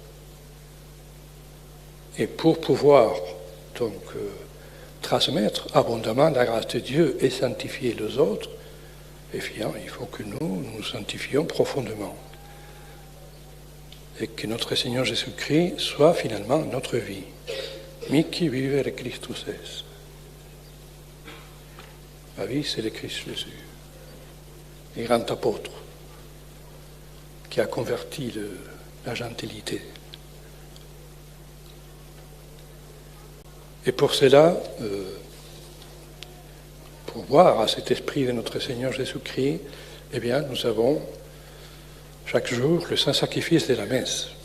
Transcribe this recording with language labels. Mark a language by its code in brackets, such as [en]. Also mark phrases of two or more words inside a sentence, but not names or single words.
[fr] Et pour pouvoir donc transmettre abondamment la grâce de Dieu et sanctifier les autres, eh bien, il faut que nous nous sanctifions profondément. Et que notre Seigneur Jésus-Christ soit finalement notre vie. [la] Mici vivere Christus est. [fr] Ma vie, c'est le Christ Jésus, le grand apôtre qui a converti la gentilité. Et pour cela, pour voir à cet esprit de notre Seigneur Jésus-Christ, eh bien, nous avons chaque jour le saint sacrifice de la messe.